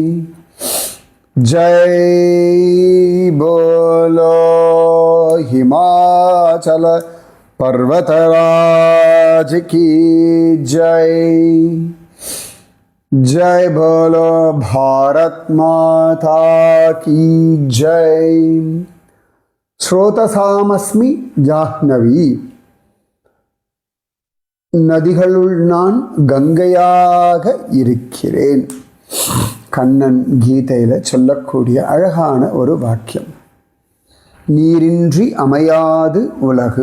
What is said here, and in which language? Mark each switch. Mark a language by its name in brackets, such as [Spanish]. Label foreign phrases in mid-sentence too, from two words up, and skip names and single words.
[Hindi] जय बोलो हिमाचल पर्वतराज की जय। जय बोलो भारत माता की जय। [Sanskrit] स्रोतसामस्मि जाह्नवी. [Tamil] நதிகளுள் நான் கங்கையாக இருக்கிறேன். கண்ணன் கீதையில் சொல்லக்கூடிய அழகான ஒரு வாக்கியம். நீரின்றி அமையாது உலகு.